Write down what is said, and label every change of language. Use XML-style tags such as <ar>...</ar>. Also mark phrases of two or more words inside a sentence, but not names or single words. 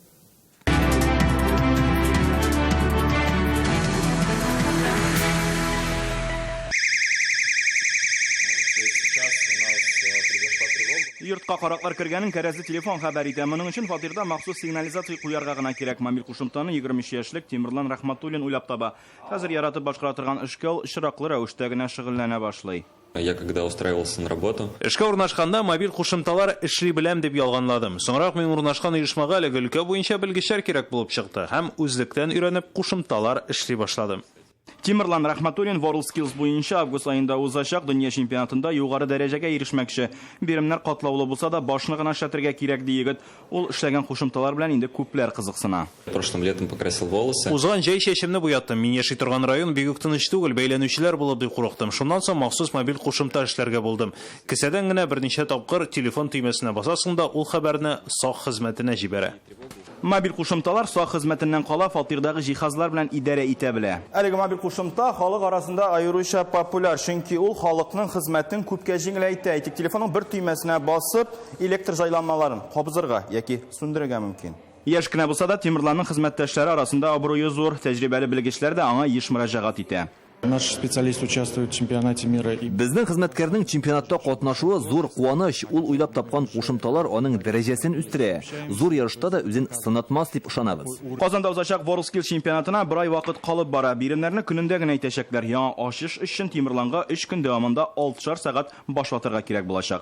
<tt>Йортка караклар кергәнен кәрәзле телефон хәбәр итә. Моның өчен фатирда махсус сигнализация куярга гына кирәк. Мобиль кушымтаны 23 яшьлек Тимирлан Рәхмәтуллин уйлап таба. Хәзер яратып башкара торган эшкә ул очраклы рәвештә генә шөгыльләнә башлый.</tt> <ru>Я когда устраивался на работу.</ru> <tt>Эшкә урнашканда мобиль кушымталар эшли беләм дип ялганладым. Соңрак мин урнашкан оешмага әлеге өлкә буенча белгечләр кирәк булып чыкты һәм үзлектән өйрәнеп кушымталар эшли башладым. Тимирлан Рахматуллин WorldSkills буенча август айында узачак дөнья чемпионатында югары дәрәҗәгә ирешмәкче. Биремнәр катлаулы булса да, башны гына шәтергә кирәк ди егет. Ул эшләгән кушымталар белән инде күпләр кызыксына.</tt> <ru>Прошлым летом покрасил волосы.</ru> <tt>Узган җәй чәчемне буяттым. Мин яши торган район бик үк тыныч түгел, бәйләнүчеләр булып бик курыктым. Шуннан соң махсус мобиль кушымта эшләргә булдым. Кесәдән генә берничә тапкыр телефон төймәсенә басасың да, ул хәбәрне сак хезмәтенә җибәрә. Мобиль кушымталар сак хезмәтеннән кала фатирдагы җиһазлар белән идарә итә белә. Әлеге мобиль кушымта халык арасында аеруча популяр, чөнки ул халыкның хезмәтен күпкә җиңеләйтә. Әйтик, телефонның бер төймәсенә басып, электр җайланмаларын кабызырга яки сүндерергә мөмкин. Яшь кенә булса да, Тимирланның хезмәттәшләре арасында абруе зур, тәҗрибәле белгечләр дә аңа еш мөрәҗәгать итә.</tt> <ru>Наш специалист участвует в чемпионате мира.</ru> <tt>Безнең хезмәткәрнең чемпионатта катнашуы зур куаныч. Ул уйлап тапкан кушымталар аның дәрәҗәсен үстерә. Зур ярышта да үзен сынатмас дип ышанабыз. Казанда узачак WorldSkills чемпионатына бер ай вакыт калып бара. Биремнәрне көнендә генә әйтәчәкләр. Яңа ачыш өчен Тимирланга 3 көн дәвамында 6 сәгать башлатырга кирәк булачак.</tt>